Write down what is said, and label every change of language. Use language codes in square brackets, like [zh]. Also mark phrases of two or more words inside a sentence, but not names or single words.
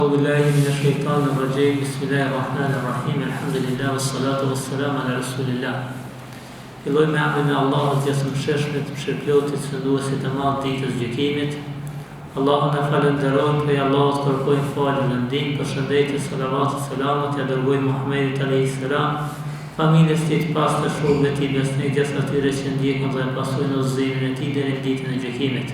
[ar] أعوذ بالله من الشيطان الرجيم بسم الله الرحمن الرحيم الحمد لله والصلاة والسلام على رسول الله. [sq] Filloj me emrin e Allahut jashtëmshëshmit, mëshirëplotit, shënduesit e madh ditës gjykimit. Allahun e falenderojmë, prej Allahut kërkojmë falje dhe ndihmë, përshëndetje, salavat e selamat ja dërgojmë Muhamedit [ar] عليه السلام, [sq] familjes tij të pastër, shokëve të tij besnik, gjithë atyre që ndjekën dhe pasojnë udhëzimin e tij deri në ditën e gjykimit.